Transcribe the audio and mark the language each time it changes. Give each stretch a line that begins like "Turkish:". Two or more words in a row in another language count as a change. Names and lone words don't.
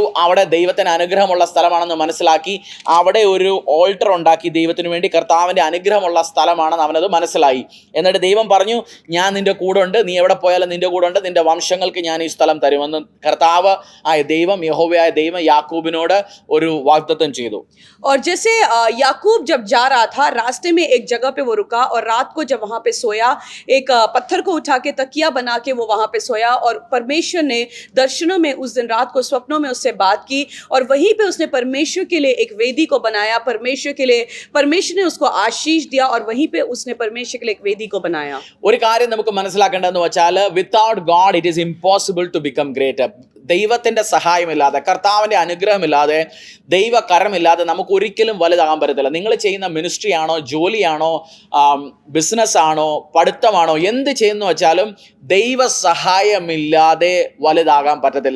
Malayalam: അവിടെ ദൈവത്തിന് അനുഗ്രഹമുള്ള സ്ഥലമാണെന്ന് മനസ്സിലാക്കി. അവിടെ ഒരു ഓൾട്ടർ ഉണ്ടാക്കി ദൈവത്തിന് വേണ്ടി. കർത്താവിൻ്റെ അനുഗ്രഹമുള്ള സ്ഥലമാണെന്ന് അവനത് മനസ്സിലായി. എന്നിട്ട് ദൈവം പറഞ്ഞു, ഞാൻ നിൻ്റെ കൂടെ ഉണ്ട്, നീ എവിടെ പോയാലും നിൻ്റെ കൂടെ ഉണ്ട്, നിൻ്റെ വംശങ്ങൾക്ക് ഞാൻ ഈ സ്ഥലം തരുമെന്ന് കർത്താവ് ആയ ദൈവം, യഹോവയായ ദൈവം യാക്കൂബിനോട് ഒരു വാഗ്ദത്തം ചെയ്തു.
Hindi: और जैसे याकूब जब जा रहा था, रास्ते में एक जगह पे वो रुका और रात को जब वहाँ पे सोया, एक पत्थर को उठा के तकिया बना के वो वहाँ पे सोया और परमेश्वर ने दर्शनों में उस दिन रात को स्वप्नों में उससे बात की और वहीं पे उसने परमेश्वर के लिए एक वेदी को बनाया. परमेश्वर के लिए परमेश्वर ने उसको आशीष दिया और वहीं पे उसने परमेश्वर के लिए एक वेदी को बनाया.
Malayalam: ഒരു കാര്യം നമുക്ക് മനസ്സിലാക്കേണ്ടതെന്ന് വെച്ചാൽ,
English: Without God it is impossible to become greater.
Malayalam: ദൈവത്തിൻ്റെ സഹായമില്ലാതെ, കർത്താവിൻ്റെ അനുഗ്രഹമില്ലാതെ, ദൈവകരമില്ലാതെ നമുക്ക് ഒരിക്കലും വലുതാകാൻ പറ്റത്തില്ല. നിങ്ങൾ ചെയ്യുന്ന മിനിസ്ട്രി ആണോ, ജോലിയാണോ, ബിസിനസ്സാണോ, പഠിത്തമാണോ, എന്ത് ചെയ്യുന്നു വെച്ചാലും ദൈവ സഹായമില്ലാതെ വലുതാകാൻ പറ്റത്തില്ല.